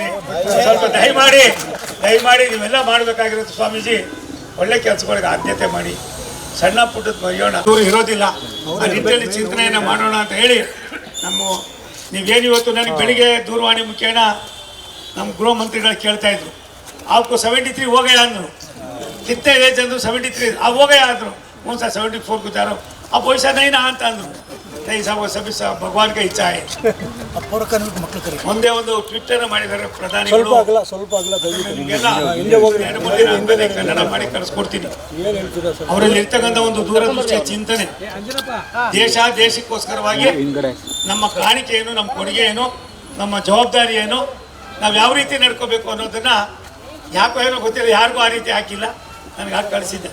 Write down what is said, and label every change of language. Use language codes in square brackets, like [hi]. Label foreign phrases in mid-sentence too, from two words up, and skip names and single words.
[kn] ಸ್ವಲ್ಪ ದಯಮಾಡಿ ನೀವೆಲ್ಲ ಮಾಡಬೇಕಾಗಿರುತ್ತೆ. ಸ್ವಾಮೀಜಿ, ಒಳ್ಳೆ ಕೆಲಸಗಳಿಗೆ ಆದ್ಯತೆ ಮಾಡಿ, ಸಣ್ಣ ಪುಟ್ಟದ್ದು ಮರೆಯೋಣ, ದೂರ ಇರೋದಿಲ್ಲ. ಆ ನಿಟ್ಟಿನಲ್ಲಿ ಚಿಂತನೆಯನ್ನು ಮಾಡೋಣ ಅಂತ ಹೇಳಿ ನೀವೇನು ಇವತ್ತು ನನಗೆ ಬೆಳಿಗ್ಗೆ ದೂರವಾಣಿ ಮುಖೇನ ನಮ್ಮ ಗೃಹ ಮಂತ್ರಿಗಳು ಕೇಳ್ತಾ ಇದ್ರು, [hi] आपको 73 हो गया अंदर, कितने एज अंदर 73 अब हो गया अंदर, कौन सा 74 को जा रहा हूँ, अब वैसा नहीं ना [kn] ಅಂತ ಅಂದರು. [hi] नहीं साहब, वो सभी भगवान का इच्छा है. [kn] ಒಂದೇ ಒಂದು ಟ್ವಿಟ್ಟರ್ ಮಾಡಿದ್ದಾರೆ ಪ್ರಧಾನಿಗಳು, ಕನ್ನಡ ಮಾಡಿ ಕಳಿಸ್ಕೊಡ್ತೀನಿ. ಅವರಲ್ಲಿ ಇರ್ತಕ್ಕಂಥ ಒಂದು ದೂರದೃಷ್ಟಿಯ ಚಿಂತನೆ, ದೇಶಕ್ಕೋಸ್ಕರವಾಗಿ ನಮ್ಮ ಕಾಣಿಕೆ ಏನು, ನಮ್ಮ ಕೊಡುಗೆ ಏನು, ನಮ್ಮ ಜವಾಬ್ದಾರಿ ಏನು, ನಾವು ಯಾವ ರೀತಿ ನಡ್ಕೋಬೇಕು ಅನ್ನೋದನ್ನ ಯಾಕೋ ಏನೋ ಗೊತ್ತಿಲ್ಲ, ಯಾರಿಗೂ ಆ ರೀತಿ ಹಾಕಿಲ್ಲ, ನನಗೆ ಹಾಕಿ ಕಳಿಸಿದ್ದೆ.